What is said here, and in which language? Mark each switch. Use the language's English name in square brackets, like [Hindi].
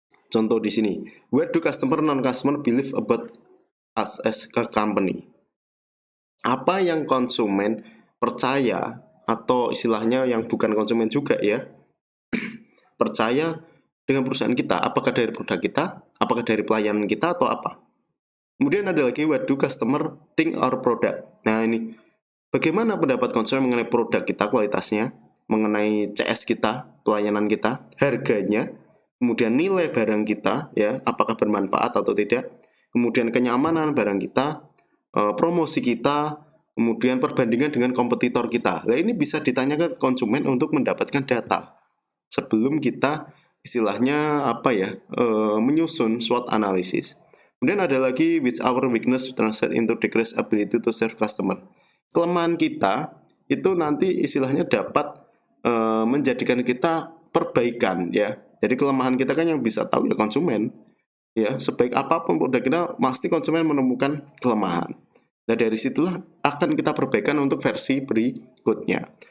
[Indonesian] Contoh di sini, [English] where do customer non-customer believe about us as a company? [Indonesian] Apa yang konsumen percaya atau istilahnya yang bukan konsumen juga ya, percaya dengan perusahaan kita, apakah dari produk kita, apakah dari pelayanan kita atau apa. Kemudian ada lagi [English] what do customer think our product. [Indonesian] Nah ini bagaimana pendapat konsumen mengenai produk kita, kualitasnya, mengenai CS kita, pelayanan kita, harganya, kemudian nilai barang kita ya, apakah bermanfaat atau tidak, kemudian kenyamanan barang kita, promosi kita, kemudian perbandingan dengan kompetitor kita. Nah ini bisa ditanyakan konsumen untuk mendapatkan data sebelum kita istilahnya menyusun SWOT analisis. Kemudian ada lagi [English] which our weakness translate into decreased ability to serve customer. [Indonesian] Kelemahan kita itu nanti istilahnya dapat menjadikan kita perbaikan ya. Jadi kelemahan kita kan yang bisa tahu ya konsumen. Ya, sebaik apapun produk kita pasti konsumen menemukan kelemahan. Nah, dari situlah akan kita perbaikan untuk versi berikutnya.